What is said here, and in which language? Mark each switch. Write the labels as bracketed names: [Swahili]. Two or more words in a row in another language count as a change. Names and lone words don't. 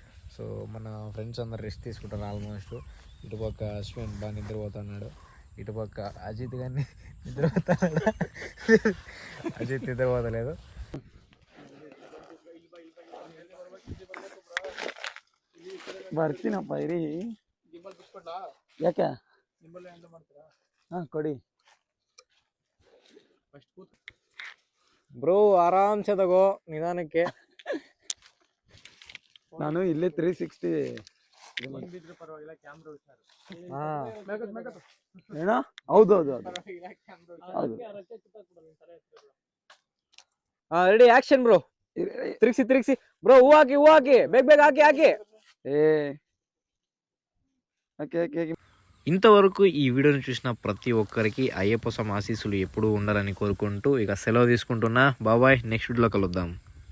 [Telugu] సో సో మన ఫ్రెండ్స్ అందరు రెస్ట్ తీసుకుంటారు ఆల్మోస్ట్. ఇటుపక్క అశ్విన్ బాగా నిద్రపోతున్నాడు, ఇటుపక్క అజిత్ గారిని నిద్రపోతున్నాడు. అజిత్ నిద్రపోతలేదు. [Kannada] ಬರ್ತೀನಪ್ಪ ಇರಿ ಯಾಕೆ ಕೊಡಿ ಬ್ರೋ ಆರಾಮ್ಸೆ ತಗೋ ನಿಧಾನಕ್ಕೆ. ನಾನು ಇಲ್ಲೇ 360 ಏನ ಹೌದು ಹೌದು ಹೌದು ಹೌದು. [English] ready action bro. [Kannada] ತಿರುಗಿಸಿ ಬ್ರೋ, ಹೂ ಹಾಕಿ ಬೇಗ ಹಾಕಿ. [Telugu] ఏ ఓకే ఓకే. ఇంతవరకు ఈ వీడియోని చూసిన ప్రతి ఒక్కరికి అయ్యప్ప స్వామి ఆశీస్సులు ఎప్పుడూ ఉండాలని కోరుకుంటూ ఇక సెలవు తీసుకుంటున్నా. బాబాయ్, నెక్స్ట్ వీడియోలో కలుద్దాం.